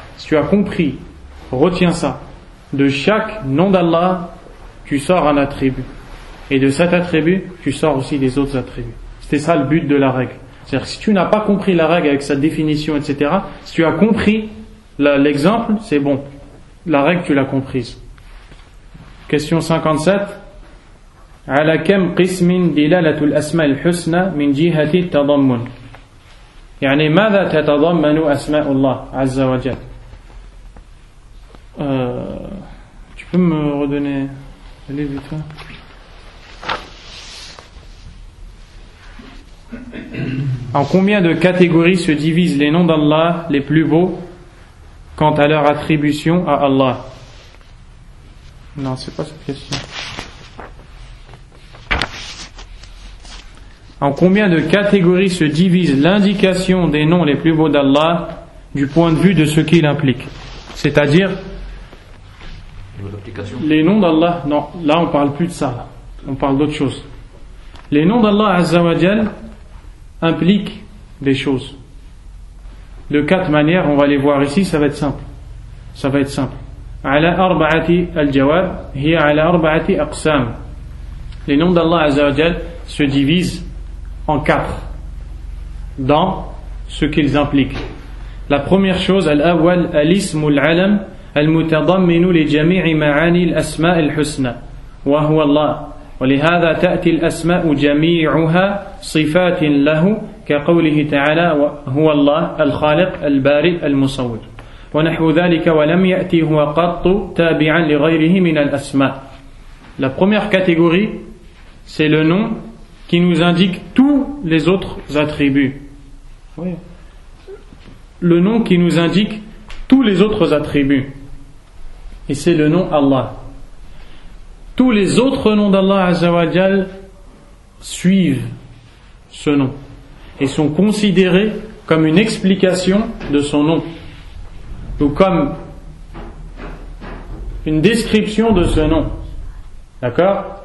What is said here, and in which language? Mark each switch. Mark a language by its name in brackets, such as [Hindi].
[French] Si tu as compris, retiens ça. De chaque nom d'Allah, tu sors un attribut. Et de cet attribut, tu sors aussi des autres attributs. C'était ça le but de la règle. C'est-à-dire que si tu n'as pas compris la règle avec sa définition, etc., si tu as compris l'exemple, c'est bon. La règle, tu l'as comprise. Question 57. [Arabic] على كم قسم دلالة الأسماء الحسنى من جهة التضمن يعني ماذا تتضمن أسماء الله عز وجل. [French] Tu peux me redonner le livre vite fait. En combien de catégories se divisent les noms d'Allah les plus beaux quant à leur attribution à Allah? Non, c'est pas cette question. En combien de catégories se divise l'indication des noms les plus beaux d'Allah du point de vue de ce qu'il implique? C'est-à-dire les noms d'Allah, non, là on parle plus de ça, là. On parle d'autre chose. Les noms d'Allah Azza wa Jal impliquent des choses. de 4 manières, on va les voir ici, ça va être simple. Ça va être simple. [Arabic] على أربعة الجواب هي على أربعة أقسام. [French] Les noms d'Allah Azza wa Jal se divisent en 4 dans ce qu'ils impliquent. La première chose, [Arabic] الأول الاسم العلم المتضمن لجميع معاني الأسماء الحسنى وهو الله ولهذا تأتي الأسماء جميعها صفات له كقوله تعالى هو الله الخالق البارئ المصور ونحو ذلك ولم يأتي هو قط تابعا لغيره من الأسماء. [French] La première catégorie, c'est le nom qui nous indique tous les autres attributs. Oui. Le nom qui nous indique tous les autres attributs. Et c'est le nom Allah. Tous les autres noms d'Allah Azza wa Jal suivent ce nom et sont considérés comme une explication de son nom ou comme une description de ce nom. D'accord?